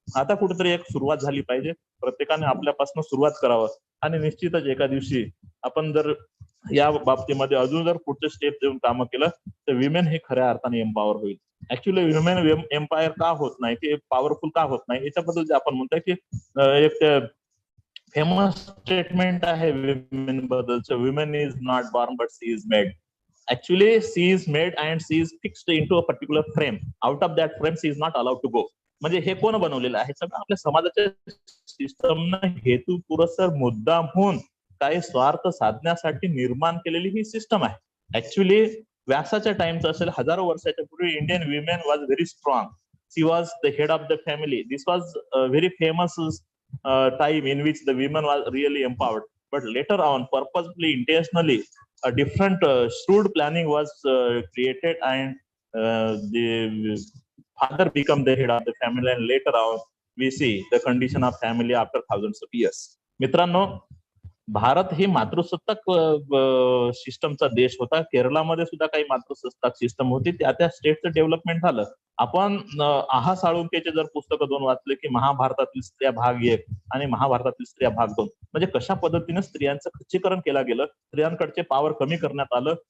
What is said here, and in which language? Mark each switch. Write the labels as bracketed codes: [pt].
[mr] आता कुठेतरी एक सुरुवात झाली पाहिजे. प्रत्येकाने आपल्यापासून सुरुवात करावं आणि निश्चितच एका दिवशी आपण जर या बाबतीमध्ये अजून जर पुढचे स्टेप देऊन कामं केलं तर विमेन हे खऱ्या अर्थाने एम्पॉवर होईल. ऍक्च्युली विमेन एम्पायर का होत नाही, की पॉवरफुल का होत नाही, याच्याबद्दल जे आपण म्हणतोय की एक फेमस स्टेटमेंट आहे women बद्दलचं, [en] Women is not born but she is made. Actually, she is made and she is fixed into a particular frame. Out of that frame, she is not allowed to go. [mr] म्हणजे हे कोण बनवलेलं आहे? सगळं आपल्या समाजाच्या सिस्टमनं हेतू पुरस्सर मुद्दामहून काही स्वार्थ साधण्यासाठी निर्माण केलेली ही सिस्टम आहे. ऍक्च्युली व्यासाच्या टाइमचं असेल, हजारो वर्षाच्या पूर्वी [en] Indian women was very strong. She was the head of the family. This was very famous time in which the women was really empowered. But later on, purposefully, intentionally, a different shrewd planning was created, and the father become the head of the family, and later on we see the condition of family after thousands of years. [mr] मित्रांनो, भारत ही मातृसत्ताक सिस्टमचा देश होता. केरळामध्ये सुद्धा काही मातृसत्ताक system होती. त्या स्टेटचं development झालं. आपण आहा साळुंकेचे जर पुस्तकं 2 वाचले की महाभारतातील स्त्रिया भाग 1 आणि महाभारतातील स्त्रिया भाग 2, म्हणजे कशा पद्धतीने स्त्रियांचं खच्चीकरण केलं गेलं, स्त्रियांकडचे पॉवर कमी करण्यात आलं.